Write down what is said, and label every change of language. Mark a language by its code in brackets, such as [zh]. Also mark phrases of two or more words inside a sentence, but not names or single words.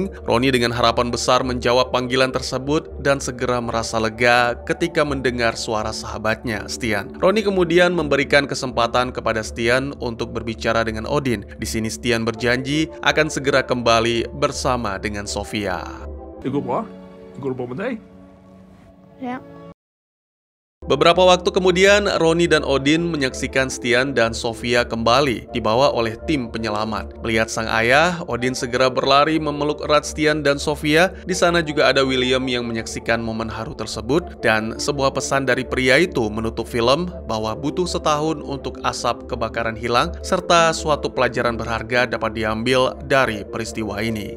[id] Ronnie dengan harapan besar menjawab panggilan tersebut dan segera merasa lega ketika mendengar suara sahabatnya, Stian. Ronnie kemudian memberikan kesempatan kepada Stian untuk berbicara dengan Odin. Di sini Stian berjanji akan segera kembali bersama dengan Sofia. [no] Det går bra? Går det bra med dig? Ja. [id] Beberapa waktu kemudian, Ronnie dan Odin menyaksikan Stian dan Sofia kembali, dibawa oleh tim penyelamat. Melihat sang ayah, Odin segera berlari memeluk erat Stian dan Sofia. Di sana juga ada William yang menyaksikan momen haru tersebut, dan sebuah pesan dari pria itu menutup film bahwa butuh setahun untuk asap kebakaran hilang, serta suatu pelajaran berharga dapat diambil dari peristiwa ini.